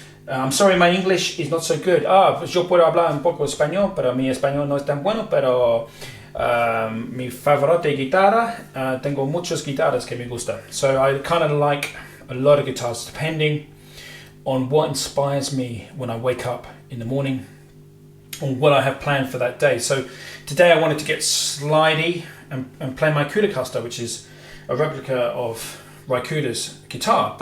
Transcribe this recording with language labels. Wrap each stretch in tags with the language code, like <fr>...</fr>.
<en>I'm sorry, my English is not so good.</en> <es>Yo puedo hablar un poco español, pero mi español no es tan bueno, pero mi</es> <en>favorite</en> <es>guitarra, tengo muchas guitarras que me gustan.</es> <en>So I kind of like a lot of guitars, depending on what inspires me when I wake up in the morning, or what I have planned for that day. So today I wanted to get slidey and play my Kudacaster, which is a replica of Raikuda's guitar.</en>